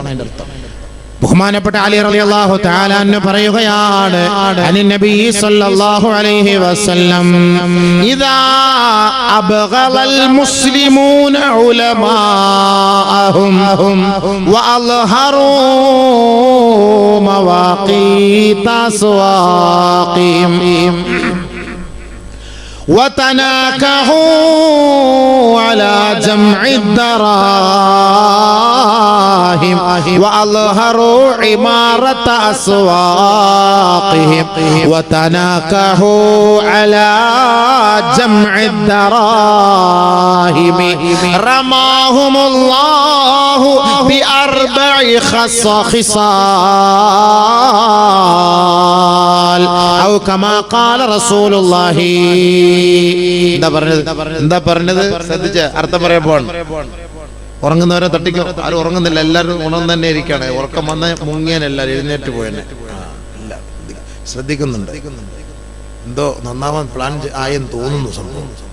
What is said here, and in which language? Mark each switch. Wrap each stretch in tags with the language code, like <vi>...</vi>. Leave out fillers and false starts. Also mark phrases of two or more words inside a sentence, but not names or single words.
<ar>ബഹുമാനപ്പെട്ട അലി رضي الله تعالى عنه പറയുകയാണ് عن النبي صلى الله عليه وسلم إذا أبغض المسلمون علماءهم وأظهروا مواقيت أسواقهم وتناكحوا على جمع الدراهم وأظهروا عمارة أسواقهم وتناكحوا على جمع الدراهم رماهم الله بأربع خصال أو كما قال رسول الله.</ar> <ml>എന്താ പറഞ്ഞത്? ശ്രദ്ധിച്ച് അർത്ഥം പറയുമ്പോൾ ഉറങ്ങുന്നവരെ തട്ടിക്കോ. ആരും ഉറങ്ങുന്നില്ല, എല്ലാവരും ഉണർന്ന് തന്നെ ഇരിക്കുകയാണ്. ഉറക്കം വന്ന മുങ്ങിയനെല്ലാവരും എഴുന്നേറ്റ് പോയെന്നെ. ശ്രദ്ധിക്കുന്നുണ്ട്. എന്തോ നന്നാവാൻ പ്ലാൻ ആയെന്ന് തോന്നുന്നു സംഭവം.</ml>